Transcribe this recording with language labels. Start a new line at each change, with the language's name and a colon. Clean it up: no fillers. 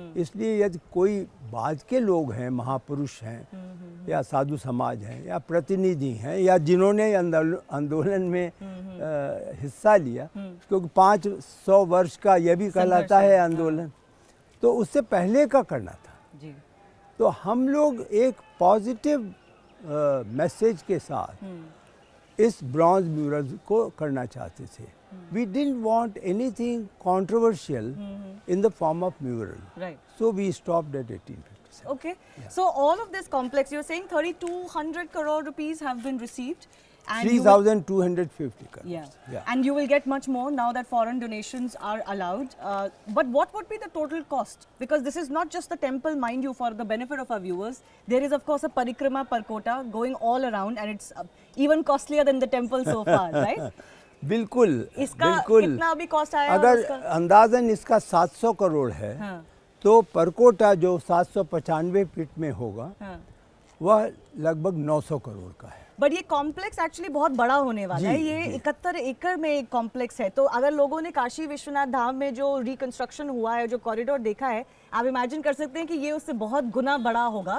Hindi: इसलिए यदि कोई बाद के लोग हैं, महापुरुष हैं या साधु समाज हैं या प्रतिनिधि हैं या जिन्होंने आंदोलन में हिस्सा लिया, क्योंकि 500 वर्ष का यह भी कहलाता है आंदोलन, तो उससे पहले का करना था जी। तो हम लोग एक पॉजिटिव मैसेज के साथ इस ब्रॉन्ज म्यूरल को करना चाहते थे।
English: We didn't want anything controversial in the form of mural. Right. So we stopped at 1857. Okay. Yeah. So all of this complex, you're saying 3,200 crore rupees have been received. 3,250 crores. Yeah. Yeah. And you will get much more now that foreign donations are allowed. But what would be the total cost? Because this is not just the temple, mind you, for the benefit of our viewers. There is of course a parikrama Parkota going all around, and it's even costlier than the temple so far, right?
Hindi: बिल्कुल, इसका बिल्कुल। कितना अभी cost आया? अगर अंदाजन इसका 700 करोड़ है, हाँ। तो परकोटा जो 795 फीट में होगा, हाँ। वह लगभग 900 करोड़ का है। बट ये कॉम्प्लेक्स एक्चुअली बहुत बड़ा होने वाला है। ये 71 एकड़ में एक कॉम्प्लेक्स है। तो अगर लोगों ने काशी विश्वनाथ धाम में जो रिकंस्ट्रक्शन हुआ है, जो कॉरिडोर देखा है, आप इमेजिन कर सकते हैं कि ये उससे बहुत गुना बड़ा होगा।